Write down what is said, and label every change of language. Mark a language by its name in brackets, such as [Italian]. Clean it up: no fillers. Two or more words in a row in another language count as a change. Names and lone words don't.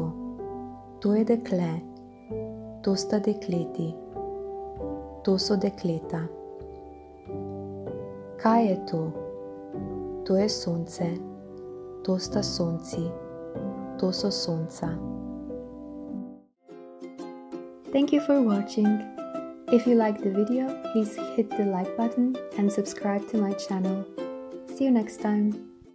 [Slovenian] To je dekle, to sta dekleti, to so dekleta. Kaj je to? To je sonce, to sta sonci, to so sonca. [English] Thank you for watching. If you liked the video, please hit the like button and subscribe to my channel. See you next time.